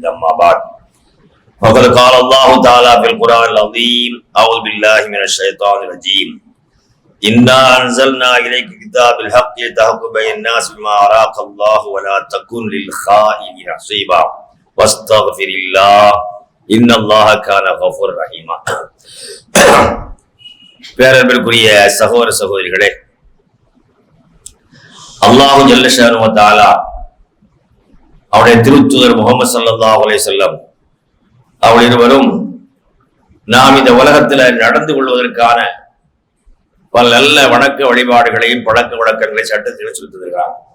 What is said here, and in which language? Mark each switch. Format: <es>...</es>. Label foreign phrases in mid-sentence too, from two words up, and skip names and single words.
<ar>أما بعد فقد قال الله تعالى في القرآن العظيم أعوذ بالله من الشيطان الرجيم. إنا أنزلنا إليك كتاب الحق لتحكم بين الناس بما أراك الله ولا تكن للخائنين حسيبا واستغفر الله إن الله كان غفورا رحيما.</ar> <ta>பேரன்பிற்குரிய சகோதர சகோதரிகளே,</ta> <ar>الله جل شأنه وتعالى</ar> <ta>அவருடைய திருத்தூதர் முஹம்மது</ta> <ar>صلى الله عليه وسلم</ar> <ta>அவர்கள் இருவரும் நாம் இந்த உலகத்துல நடந்து கொள்வதற்கான பல நல்ல வணக்க வழிபாடுகளையும் பழக்க வழக்கங்களை சட்டத்தில் சொல்லியிருக்கிறார்.</ta>